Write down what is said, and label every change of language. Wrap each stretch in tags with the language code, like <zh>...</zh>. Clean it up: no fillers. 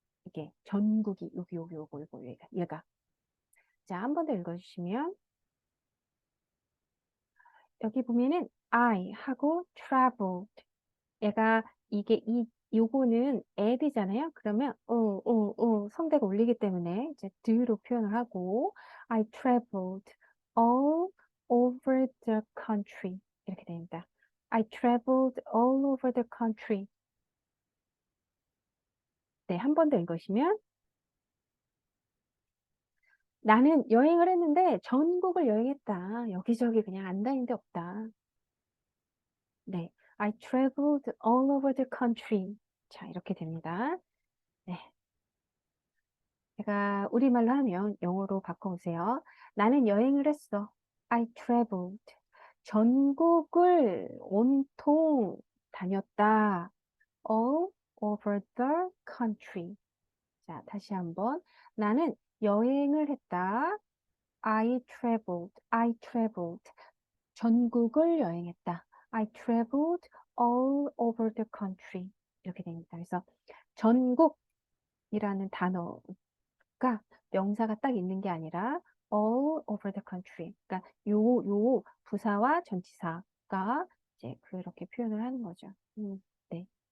<ko>이게 전국이 요거 얘가. 자, 한 번 더 읽어주시면 여기 보면은 I 하고 traveled 얘가 이게 요거는 add잖아요. 그러면 성대가 울리기 때문에 이제 do로 표현을 하고</ko> <en>I traveled all over the country</en> <ko>이렇게 됩니다.</ko> <en>I traveled all over the country.</en> <ko>네, 한 번 더 읽으시면 나는 여행을 했는데 전국을 여행했다. 여기저기 그냥 안 다닌 데 없다. 네,</ko> <en>I traveled all over the country.</en> <ko>자, 이렇게 됩니다. 네. 제가 우리말로 하면 영어로 바꿔보세요. 나는 여행을 했어.</ko> <en>I traveled.</en> <ko>전국을 온통 다녔다.</ko> <en>All over the country.</en> <ko>자, 다시 한번. 나는 여행을 했다.</ko> <en>I traveled. I traveled.</en> <ko>전국을 여행했다.</ko> <en>I traveled all over the country.</en> <ko>이렇게 됩니다. 그래서 전국이라는 단어 가 명사가 딱 있는 게 아니라</ko> <en>all over the country.</en> <ko>그러니까 요 부사와 전치사가 이제 그렇게 표현을 하는 거죠. 네.</ko>